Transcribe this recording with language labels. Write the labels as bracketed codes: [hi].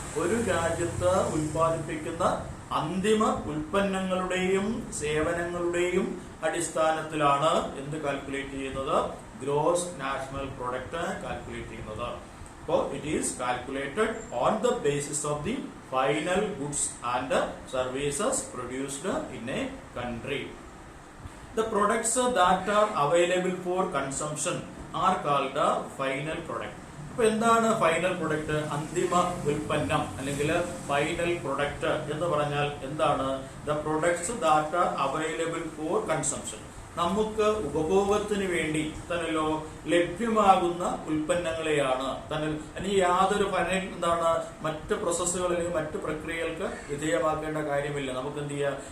[ml] ഒരു രാജ്യത്ത് ഉൽപ്പാദിപ്പിക്കുന്ന അന്തിമ ഉൽപ്പന്നങ്ങളുടെയും സേവനങ്ങളുടെയും അടിസ്ഥാനത്തിലാണ് എന്ത് കാൽക്കുലേറ്റ് ചെയ്യുന്നത്? ഗ്രോസ് നാഷണൽ പ്രൊഡക്റ്റ് കാൽക്കുലേറ്റ് ചെയ്യുന്നത്. അപ്പോൾ [en] It is calculated on the basis of the final goods and services produced in a country. The products that are available for consumption are called the final product. [ml] അപ്പൊ എന്താണ് final product? അന്തിമ ഉൽപ്പന്നം അല്ലെങ്കിൽ final product എന്ന് പറഞ്ഞാൽ എന്താണ്? [en] The products that are available for consumption. [ml] നമുക്ക് ഉപഭോഗത്തിന് വേണ്ടി തന്നല്ലോ ലഭ്യമാകുന്ന ഉൽപ്പന്നങ്ങളെയാണ് തന്നെ. അല്ലെങ്കിൽ യാതൊരു എന്താണ് മറ്റ് പ്രോസസ്സുകൾ അല്ലെങ്കിൽ മറ്റ് പ്രക്രിയകൾക്ക് വിധേയമാക്കേണ്ട കാര്യമില്ല. നമുക്ക് എന്ത് ചെയ്യാം?